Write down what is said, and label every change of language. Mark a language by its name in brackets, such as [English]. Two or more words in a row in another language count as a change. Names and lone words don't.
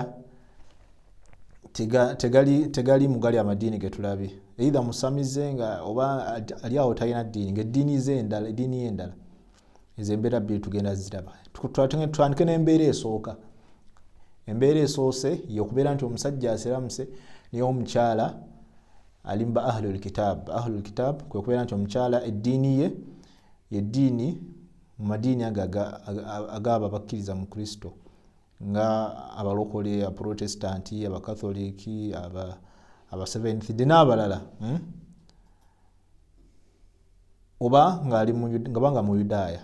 [Ganda] tegali mu gali amadiini ge tulabye, either musamize nga oba ali awo talina ddiini, ng'eddiini ye endala. Ezo embeera bbiri tugenda ziraba. Twandike n'embeera esooka. Embeera esoose y'okubeera nti omusajja asiramuse naye omukyala ali mu ba [Arabic] أهل الكتاب. أهل الكتاب [Ganda] kwe kubeera nti omukyala eddiini ye y'eddiini mu madiini ag'abo abakkiriza mu Kristo, nga abalokole, abaprotestanti, abakatholiki, aba [English] Seventh Day [Ganda] n'abalala, oba nga mu Yudaaya.